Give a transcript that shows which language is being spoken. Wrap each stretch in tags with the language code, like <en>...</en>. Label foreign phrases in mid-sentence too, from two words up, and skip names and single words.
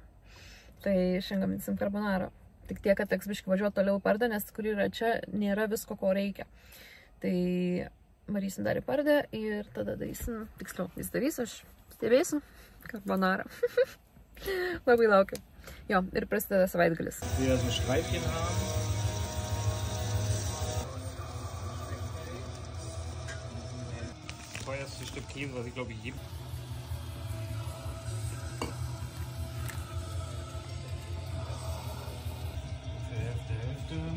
<lt>Tai šiandien gaminsim carbonarą. Tik tiek, kad teks biškai važiuoti toliau į Pardą, nes kur yra čia, nėra visko, ko reikia. Tai varysim dar į Pardą ir tada darysim, tiksliau, jis darys, aš stebėsiu carbonarą. Labai laukiu. Jo, ir prasideda savaitgalis.</lt> <de>Teuerste Stück Käse, was ich glaube ich jedem. Hälfte.</de>